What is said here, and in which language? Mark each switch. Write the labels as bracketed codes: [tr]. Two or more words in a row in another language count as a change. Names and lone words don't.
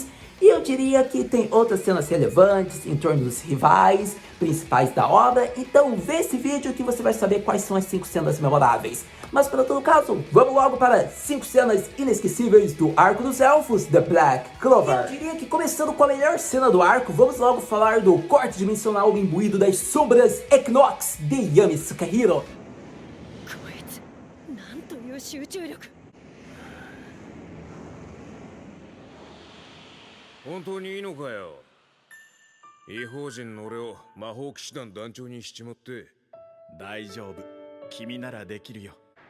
[pt] E eu diria que tem outras cenas relevantes em torno dos rivais principais da obra, então vê esse vídeo que você vai saber quais são as 5 cenas memoráveis. Mas para todo caso, vamos logo para 5 cenas inesquecíveis do arco dos elfos, The Black Clover. Eu diria que começando com a melhor cena do arco, vamos logo falar do corte dimensional imbuído das sombras Equinox de Yami Sukehiro. [ja] 本当にいいのかよ。異邦人の俺を魔法騎士団団長にしちまって。大丈夫、君ならできるよ。